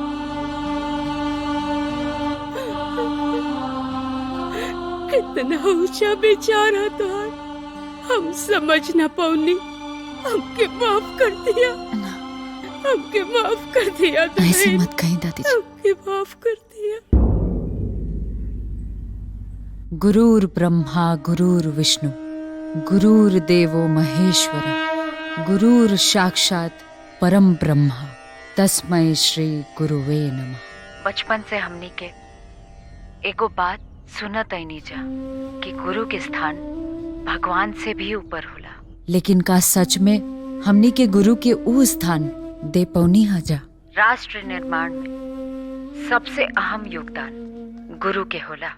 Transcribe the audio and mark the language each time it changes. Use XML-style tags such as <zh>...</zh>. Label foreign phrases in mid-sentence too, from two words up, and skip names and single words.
<bho>कितना ऊंचा बेचारा था, हम समझ ना पाऊनी। हमके माफ कर दिया, हमके माफ कर दिया। ऐसे मत कहीं दादी जी। हमके माफ कर दिया।</bho> <sa>गुरुर् ब्रह्मा गुरुर् विष्णु गुरुर्देवो महेश्वरा गुरुर् साक्षात परम ब्रह्मा तस्मै श्री गुरुवे नमः।</sa> <bho>बचपन से हमनी के एगो बात सुनत आई नीजा कि गुरु के स्थान भगवान से भी ऊपर होला। लेकिन का सच में हमनी के गुरु के ऊ स्थान दे पौनी हजा? राष्ट्र निर्माण में सबसे अहम योगदान गुरु के होला।</bho>